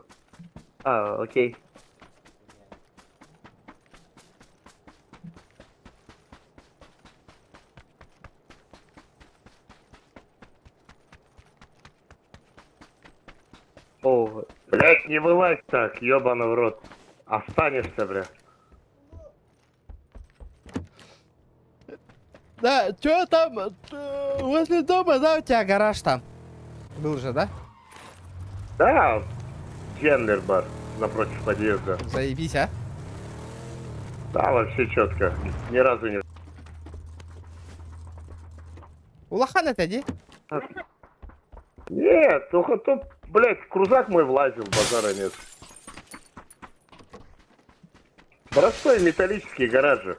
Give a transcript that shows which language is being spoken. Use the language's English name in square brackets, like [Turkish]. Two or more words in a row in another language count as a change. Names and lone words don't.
[Russian] А, окей. О, Блядь, не вылазь так, ёбаный в рот. Останешься, бля. Да, чё там? Возле дома, да, у тебя гараж там? Был же, да? Да, Генлер бар напротив подъезда. Заебись, а? Да, вообще четко. Ни разу не... У Лохана ты иди. Нет, только тут, блядь, в крузак мой влазил, базара нет. Простой металлический гараж же.